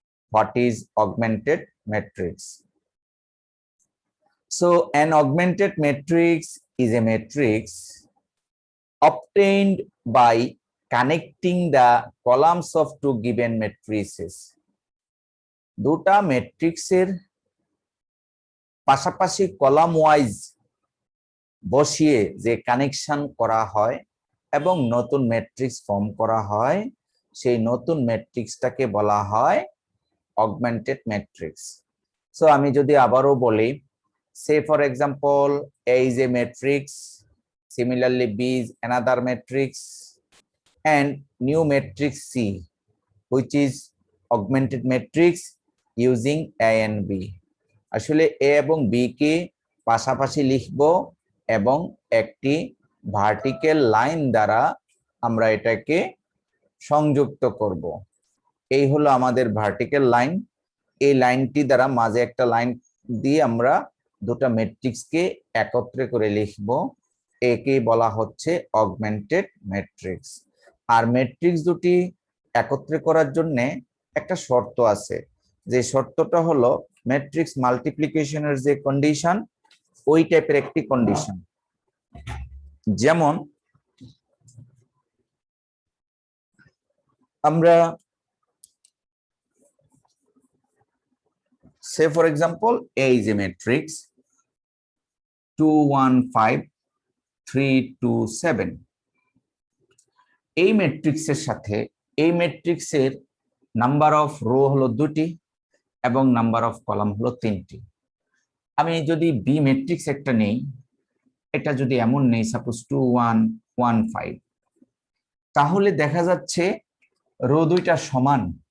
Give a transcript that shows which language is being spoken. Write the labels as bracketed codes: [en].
[en] What is augmented matrix? So, an augmented matrix is a matrix obtained by connecting the columns of two given matrices. [bn] দুটা ম্যাট্রিক্সের পাশাপাশি column wise বসিয়ে যে connection করা হয় এবং নতুন ম্যাট্রিক্স ফর্ম করা হয়, সেই নতুন ম্যাট্রিক্সটাকে বলা হয় অগমেন্টেড ম্যাট্রিক্স। সো আমি যদি আবারও বলি, [en] say for example A is a matrix, similarly B is another matrix, and new matrix C, which is augmented matrix using A and B. [bn] আসলে A এবং B কে পাশাপাশি লিখব এবং একটি ভার্টিক্যাল লাইন দ্বারা আমরা এটাকে সংযুক্ত করব। এই হলো আমাদের ভার্টিক্যাল লাইন। এই লাইনটি দ্বারা মাঝে একটা লাইন দিয়ে আমরা দুটা ম্যাট্রিক্সকে একত্রে করে লিখব। একে বলা হচ্ছে অগমেন্টেড ম্যাট্রিক্স। আর ম্যাট্রিক্স দুটি একত্রে করার জন্য একটা শর্ত আছে, যে শর্তটা হলো ম্যাট্রিক্স মাল্টিপ্লিকেশনের যে কন্ডিশন, ওই টাইপের একটি কন্ডিশন। যেমন আমরা [en] say for example A is a matrix 2 1 5 3 2 7। [bn] এই ম্যাট্রিক্সের সাথে এই ম্যাট্রিক্সের নাম্বার অফ রো হলো দুটি এবং নাম্বার অফ কলাম হলো তিনটি। আমি যদি বি ম্যাট্রিক্স একটা নেই, এটা যদি এমন নেই সাপোজ 2 1 1 5, তাহলে দেখা যাচ্ছে রো দুইটা সমান।